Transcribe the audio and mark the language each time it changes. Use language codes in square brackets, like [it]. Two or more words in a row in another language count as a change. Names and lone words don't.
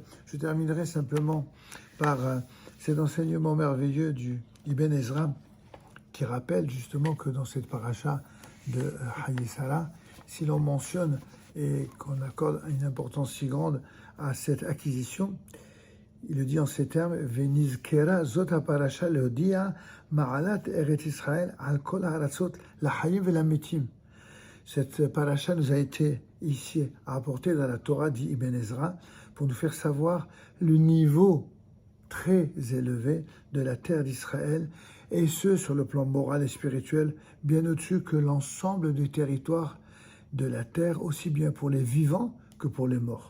[fr] Je terminerai simplement par cet enseignement merveilleux du Ibn Ezra, qui rappelle justement que dans cette paracha de Haye Sarah, si l'on mentionne et qu'on accorde une importance si grande à cette acquisition, il le dit en ces termes, [he] ונזכרה זאת הפרשה להודיע מעלת ארץ ישראל על כל הארצות לחיים ולמתים. [fr] Cette paracha nous a été ici apportée dans la Torah dit Ibn Ezra pour nous faire savoir le niveau très élevé de la terre d'Israël, et ce sur le plan moral et spirituel, bien au-dessus que l'ensemble du territoire de la terre, aussi bien pour les vivants que pour les morts.